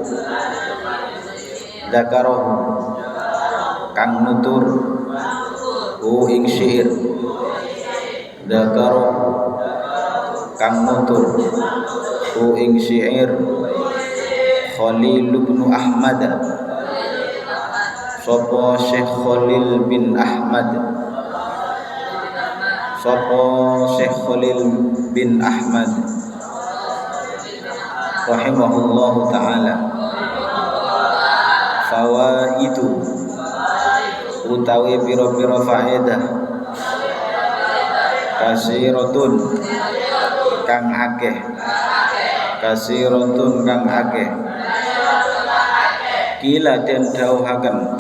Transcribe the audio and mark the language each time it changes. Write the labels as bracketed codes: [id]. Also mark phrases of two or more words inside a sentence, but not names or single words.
[jv] dzakarahu kang nutur ing syair dzakarahu kang nutur ing syair Khalil bin Ahmad sapa Syekh Khalil bin Ahmad [ar] rahimahullahu ta'ala [jv] fawaidu utawi pira-pira faedah kasiratun kang akeh kila den dawuhaken